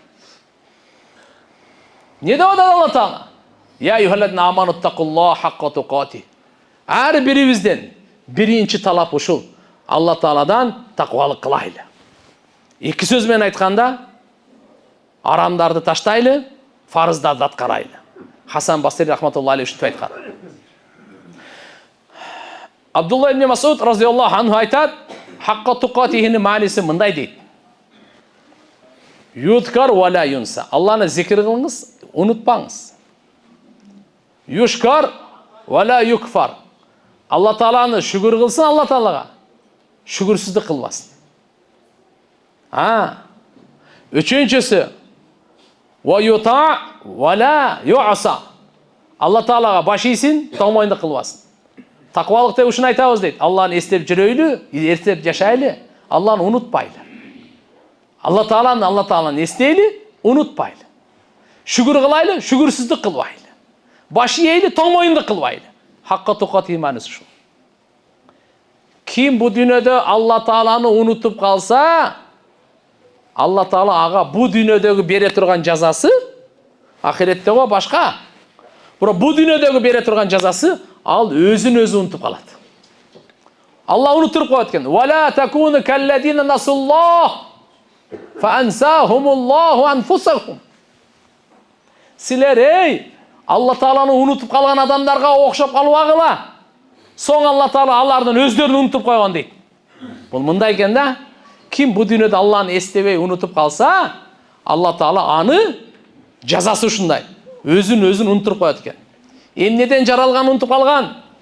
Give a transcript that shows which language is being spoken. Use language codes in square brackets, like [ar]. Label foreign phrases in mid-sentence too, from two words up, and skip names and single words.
[ar] Не деп атат Алла Таала? يا أيها الذين آمنوا اتقوا الله حق تقاته. [ky] Ар бирибизден биринчи талап ушул. Алла Тааладан тақвалык кылайлы. Эки сөз менен айтканда, арамдарды таштайлы, фарыздарды аткарайлы. Хасан Басри [ar] رحمة الله عليه [ky] ушинтип айткан. Абдулла ибн Масуд [ar] رضي الله عنه [ky] айтат, хаққа туқатихинин мааниси мындай дейт. [ar] يذكر ولا ينسى. [ky] Алланы зикир кылыңыз, унутпаңыз. [ar] يشكر ولا يكفر. [ky] Алла Тааланы шүгүр кылсын, Алла Таалага шүгүрсүздүк кылбасын. [ar] Үчүнчүсү ويطاع ولا يعصى. [ky] Алла Таалага баш ийсин, томойнду кылбасын. Таквалык деп ушуну айтабыз дейт. Алланы эстеп жүрөйлү, эстеп жашайлы, Алланы унутпайлы. Алла Тааланы эстейли, унутпайлы. Шүгүр кылайлы, шүгүрсүздүк кылбайлы. Баш ийели, томойнду кылбайлы. Хакка тукат иманысы ушул. Ким бу дүйнөдө Алла Тааланы унутуп калса, Алла Таала ага бу дүйнөдөгү бере турган жазасы, ахиреттеги башка. Бирок бу дүйнөдөгү бере турган жазасы, ал өзүн-өзү унутуп калат. Алла унутуп коет экен. [ar] ولا تكونوا كالذين نسوا الله فأنساهم الله أنفسهم. [ky] Силер Алла Тааланы унутуп калган адамдарга окшоп калбагыла. Соң Алла Таала алардын өздөрүн унутуп койгон дейт. Бул мындай экен да. Ким бу дүйнөдө Алланы эстебей унутуп калса, Алла Таала аны жазасы ушундай. Өзүн-өзүн унутуп коет экен. Эмнеден жаралганын унутуп калган.